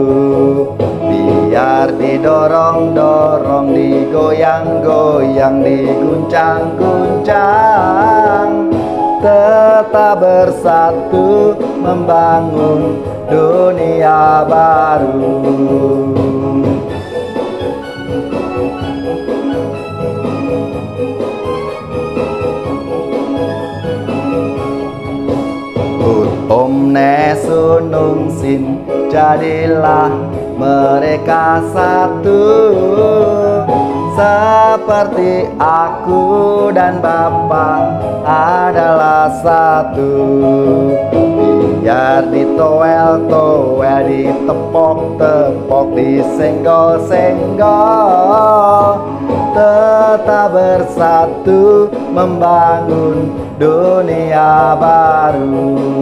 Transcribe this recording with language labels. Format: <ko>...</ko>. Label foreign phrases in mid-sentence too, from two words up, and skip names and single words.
<id>Biar didorong-dorong, digoyang-goyang, diguncang-guncang, tetap bersatu membangun dunia baru.</id> <la>Ut omnes unum sin,</la> <id>jadilah mereka satu, seperti aku dan Bapa adalah satu. Biar ditoel-toel, ditepok-tepok, disenggol-senggol, tetap bersatu membangun dunia baru.</id>